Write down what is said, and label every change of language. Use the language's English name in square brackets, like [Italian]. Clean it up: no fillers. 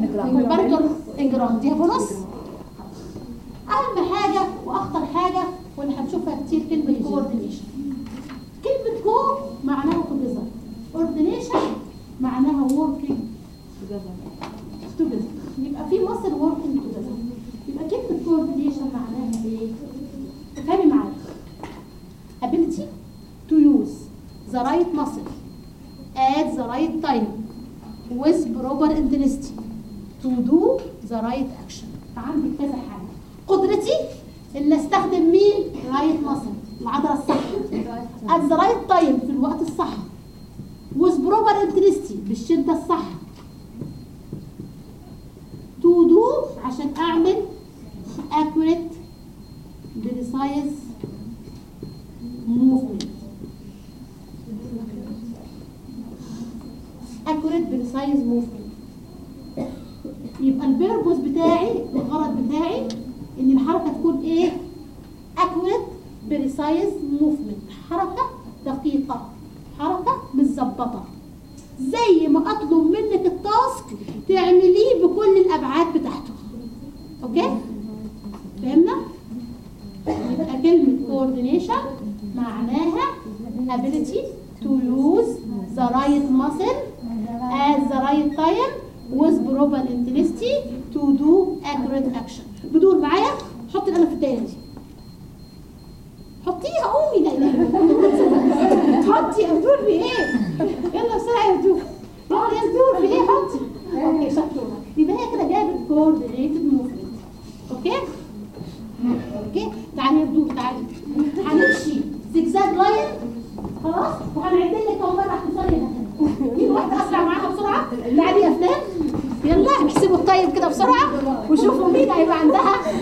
[Arabic] كمباريتور انجرام ديافونوس. اهم حاجه واخطر حاجه واللي هنشوفها كتير كلمه كوردينيشن. كلمة كو معناها توجذر، اوردينيشن معناها وركينج توجذر، يبقى في مصر وركينج توجذر. يبقى كلمة كوردينيشن معناها ايه؟ تفهمي معايا؟ [English] ability to use the right muscle at the right time with proper intensity to do the right action. [Arabic] فعندي كذا حاجة، قدرتي ان استخدم مين؟ [English] right muscle [Arabic] العضله الصح [English] at the right time [Arabic] في الوقت الصح [English] with proper intensity [Arabic] بالشده الصح [English] to do [Arabic] عشان اعمل [English] accurate precise movement. accurate precise movement [Arabic] يبقى البيربوس بتاعي، الغرض بتاعي ان الحركه تكون ايه؟ accurate precise movement، حركه دقيقه، حركه متظبطه. زي ما اطلب منك التاسك تعمليه بكل الابعاد بتاعته. اوكي فهمنا؟ يبقى كلمه [English] coordination [Arabic] معناها [English] ability to use the right muscle at the right time with proper intensity to do accurate action. [Arabic] بدور معايا، حط الالف الدايره دي، حطيها امي ده حطي ادور في ايه؟ يلا بسرعه يا دكتور، روح يا دكتور في ايه حطي؟ اوكي شطوره. يبقى هي كده جابت كوردينيتد موفمنت. اوكي اوكي تعالي يا دكتور تعالي، هنمشي زجزاج لاين خلاص، وهنعد لك اهو مره اختصار هنا كده، مين واحده اسرع معاها بسرعه؟ تعالي يا فلان يلا احسبوا الطيب كده بسرعه وشوفوا مين هيبقى عندها.